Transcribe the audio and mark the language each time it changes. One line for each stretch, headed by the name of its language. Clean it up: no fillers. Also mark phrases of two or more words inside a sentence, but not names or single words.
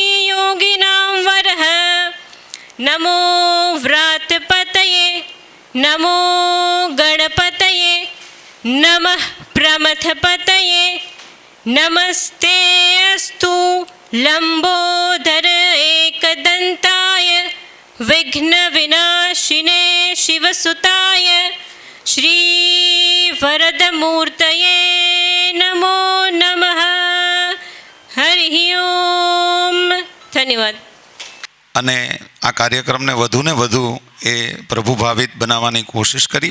Sanskrit: योगिनां वरः नमो व्रातपतये नमो गणपतये नमः प्रमथपतये नमस्ते अस्तु लम्बोदर एकदन्ताय विघ्नविनाशिने शिवसुताय श्री वरदमूर्तये नमो नमः.
Gujarati: હરિ ઓમ. ધન્યવાદ. અને આ કાર્યક્રમને વધુને વધુ એ પ્રભુભાવિત બનાવવાની કોશિશ કરી.